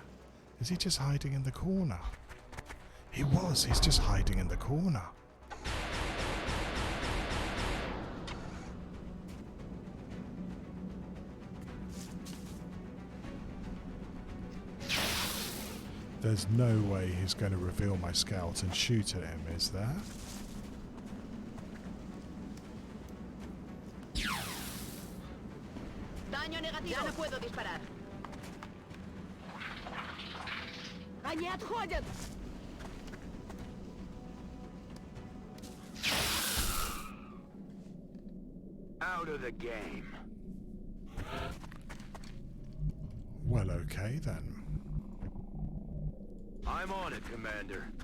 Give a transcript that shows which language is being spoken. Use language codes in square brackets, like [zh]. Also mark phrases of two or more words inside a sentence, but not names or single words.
[en] Is he just hiding in the corner? He was, he's just hiding in the corner. There's no way he's going to reveal my scout and shoot at him, is there? [es] Daño negativo. Ya no puedo disparar. [ru] Они отходят. [en] Out of the game. Well, okay then. I'm on it, Commander.